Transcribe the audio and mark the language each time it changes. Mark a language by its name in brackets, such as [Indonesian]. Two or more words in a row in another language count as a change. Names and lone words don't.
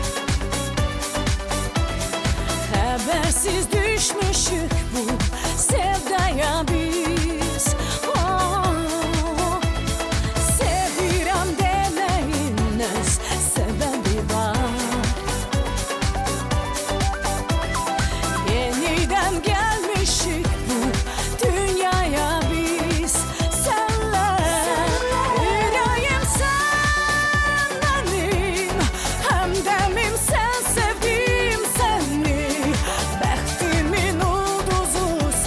[Turkish] Habersiz düşmüşük bu sevdaya biz. [Azerbaijani] Sevirəm deməyin öz səbəbi var. [Turkish] Yeniden gelmişik bu dünyaya biz senle. Yüreğim sen benim, hemdemim sen, sevdim seni. [Azerbaijani] Bəxtimin ulduzu